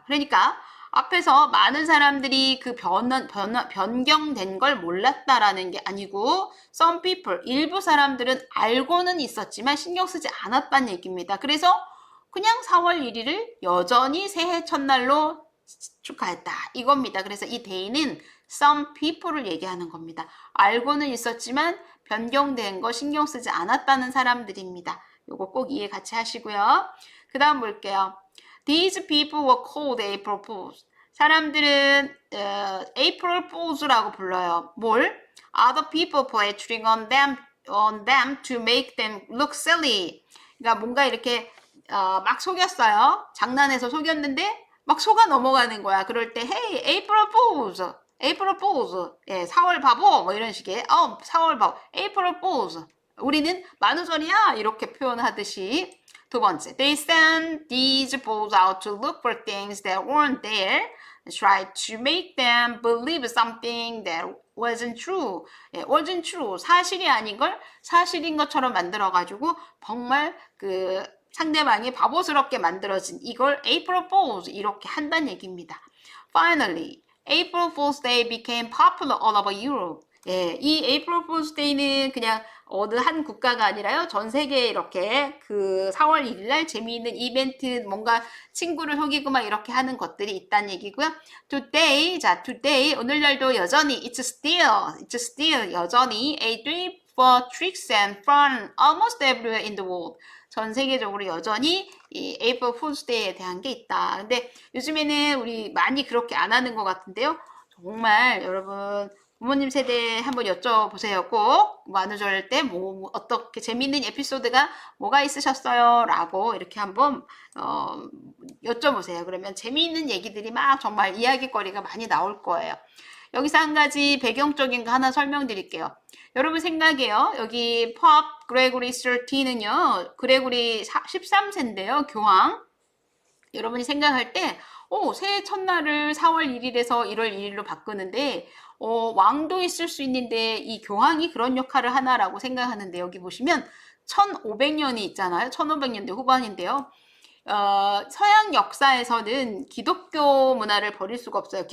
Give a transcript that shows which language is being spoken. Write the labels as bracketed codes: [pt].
[ko] 그러니까 앞에서 많은 사람들이 그 변경된 걸 몰랐다라는 게 아니고 [en] some people, [ko] 일부 사람들은 알고는 있었지만 신경 쓰지 않았다는 얘기입니다. 그래서 그냥 4월 1일을 여전히 새해 첫날로 축하했다. 이겁니다. 그래서 이 day는 [en] some people [ko] 을 얘기하는 겁니다. 알고는 있었지만 변경된 거 신경 쓰지 않았다는 사람들입니다. 요거 꼭 이해 같이 하시고요. 그 다음 볼게요. [en] These people were called April Fools. [ko] 사람들은 April Fools라고 불러요. 뭘? [en] Other people play trick on them to make them look silly. [ko] 그러니까 뭔가 이렇게 막 속였어요. 장난해서 속였는데 막 속아 넘어가는 거야. 그럴 때 [en] Hey, April Fools. [ko] April Fools. 예, 4월 바보. 뭐 이런 식의 4월 바보. April Fools. 우리는 만우절이야. 이렇게 표현하듯이. 두 번째, [en] they sent these fools out to look for things that weren't there, tried to make them believe something that wasn't true. [ko] 예, [en] wasn't true. [ko] 사실이 아닌 걸 사실인 것처럼 만들어가지고 정말 그 상대방이 바보스럽게 만들어진 이걸 April Fools 이렇게 한다는 얘기입니다. [en] Finally, April Fool's Day became popular all over Europe. [ko] 예, 이 April Fool's Day는 그냥 어느 한 국가가 아니라요. 전 세계에 이렇게 그 4월 1일 날 재미있는 이벤트 뭔가 친구를 속이고 막 이렇게 하는 것들이 있다는 얘기고요. [en] Today, [ko] 자, [en] today [ko] 오늘날도 여전히 [en] it's still [ko] 여전히 [en] a day for tricks and fun almost everywhere in the world. [ko] 전 세계적으로 여전히 이 April Fool's Day에 대한 게 있다. 근데 요즘에는 우리 많이 그렇게 안 하는 것 같은데요. 정말 여러분 부모님 세대에 한번 여쭤보세요. 꼭 만우절 때 뭐 어떻게 재미있는 에피소드가 뭐가 있으셨어요? 라고 이렇게 한번 여쭤보세요. 그러면 재미있는 얘기들이 막 정말 이야기거리가 많이 나올 거예요. 여기서 한 가지 배경적인 거 하나 설명드릴게요. 여러분 생각해요. 여기 Pope Gregory XIII는요. 그레고리 13세인데요. 교황. 여러분이 생각할 때 새해 첫날을 4월 1일에서 1월 1일로 바꾸는데 왕도 있을 수 있는데 이 교황이 그런 역할을 하나라고 생각하는데 여기 보시면 1500년이 있잖아요. 1500년대 후반인데요. 서양 역사에서는 기독교 문화를 버릴 수가 없어요.